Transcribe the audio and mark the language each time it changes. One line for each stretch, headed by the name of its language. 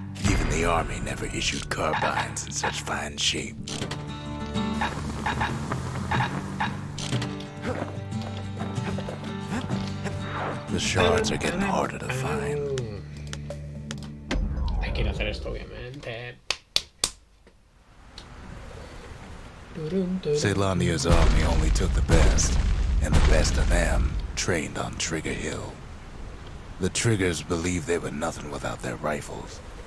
English: Even the army never issued carbines in such fine shape. The shards are getting harder to find.
Spanish: Hay que hacer esto, obviamente.
English: Ceylonia's army only took the best, and the best of them trained on Trigger Hill. The Triggers believed they were nothing without their rifles.